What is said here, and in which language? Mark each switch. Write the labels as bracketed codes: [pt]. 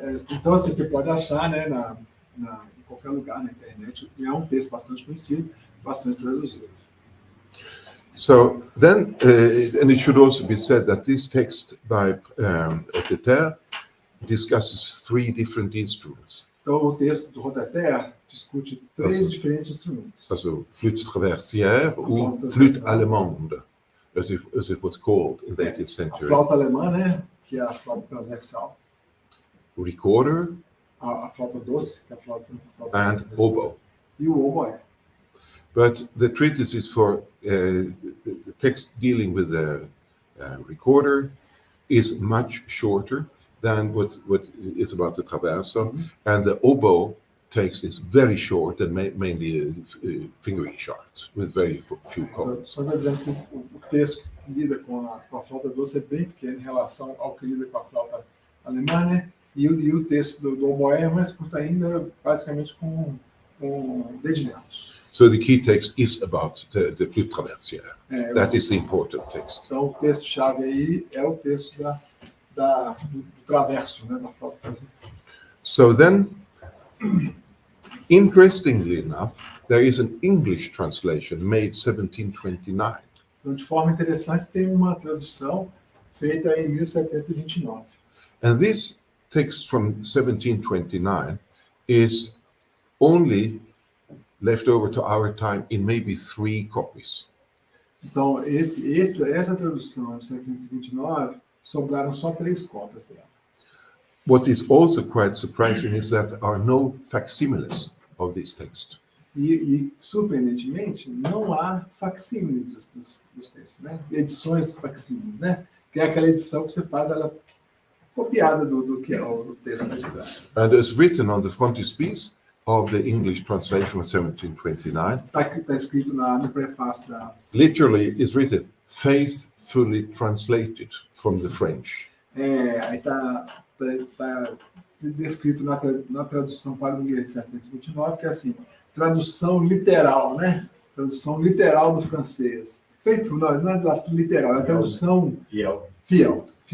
[pt] Então, assim, você pode achar, né, em qualquer lugar na internet, e é um texto bastante conhecido, bastante traduzido. [en] So then, and it should also be said that this text by Haute de Terre discusses 3 different instruments. [pt] Então, o texto do Haute de Terre discute 3 diferentes instrumentos. [en] Also [fr] flûte traversière ou flûte allemande, [en] as it was called in the 18th century. [pt] A flauta alemã, né, que é a flauta transversal. [en] Recorder, [pt] a flauta doce, que é a flauta [en] and oboe. [pt] E o oboe. [en] But the treatise is for the text dealing with the recorder is much shorter than what is about the traverso, and the oboe text is very short and mainly fingering charts with very few chords. [pt] Só está dizendo que o texto que lida com a flauta doce é bem pequeno em relação ao que lida com a flauta alemã, né? E o texto do oboé é mais curto ainda, basicamente com dedicados. [en] So the key text is about the flute traversière. That is the important text. [pt] Então o texto-chave aí é o texto do traverso, né, da flauta traversière. [en] So then, interestingly enough, there is an English translation made 1729. [pt] Então, de forma interessante, tem uma tradução feita em 1729. [en] And this text from 1729 is only left over to our time in maybe 3 copies. [pt] Então, essa tradução de 1729, sobraram só 3 cópias dela. [en] What is also quite surprising is that there are no facsimiles of this text. [pt] E surpreendentemente, não há facsímiles dos textos, né? Edições facsímiles, né? que é aquela edição que você faz ela copiada do que é o texto original. [en] And as written on the frontispiece of the English translation of 1729, [pt] Tá escrito no prefácio da... [en] literally is written, faithfully translated from the French. [pt] Aí tá descrito na tradução para o inglês de 1729, que é assim, tradução literal, né? Tradução literal do francês. [en] Faithful, [pt] não é literal, é tradução fiel.